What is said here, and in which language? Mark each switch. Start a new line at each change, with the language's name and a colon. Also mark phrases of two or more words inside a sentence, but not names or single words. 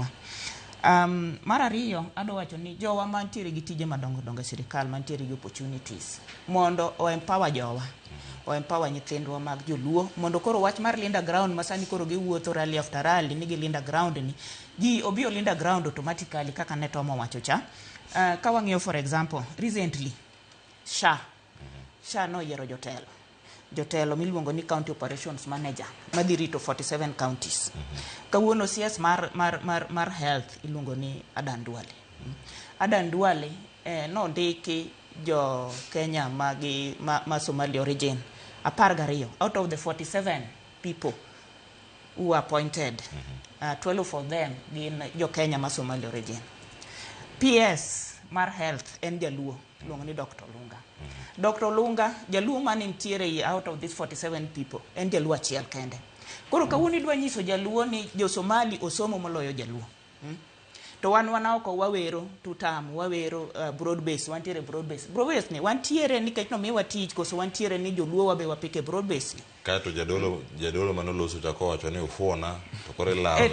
Luo (Kenya and Tanzania): Mar ariyo ado wacho ni jowa mantiere gi tije madongo dongo sirikal mantiere gi opportunities mondo o empower jowa o empower nyithindwa mag joluo mondo koro wach mar Linda Ground masani koro giwuotho
English: rally after rally
Luo (Kenya and Tanzania): nigi Linda Ground ni ji obio Linda Ground automatically kaka ne Tomo wacho cha. Ka wang'iyo
English: for example
Luo (Kenya and Tanzania): recently SHA no yiero jotelo miluongo ni
English: county operations manager
Luo (Kenya and Tanzania): madhi rito 47 counties. Kawuono CS mar health iluongo ni Adan Duale. Adan Duale no ndiki jo Kenya ma
English: Somali origin 12 out of the 47 people who are appointed
Luo (Kenya and Tanzania): 12 of them gin jo Kenya ma
English: Somali origin.
Luo (Kenya and Tanzania): PS mar health en jaluo luongo ni Dr. Lunga. Dr. Lunga jaluo mane ntiere
English: out of these 47 people
Luo (Kenya and Tanzania): en jaluo achiel kende. Koro kawuono idwa nyiso jaluo ni jo Somali osomo moloyo jaluo. To wan oko wawero tutam wawero
English: broad base
Luo (Kenya and Tanzania): wantiere
English: broad base
Luo (Kenya and Tanzania): ni wantiere nikech no miwa tich koso wantiere ni joluo wabe wapike
English: broad base
Luo (Kenya and Tanzania): ni. Kato jadolo manoloso chako wacho ni ufuona to kore lawo.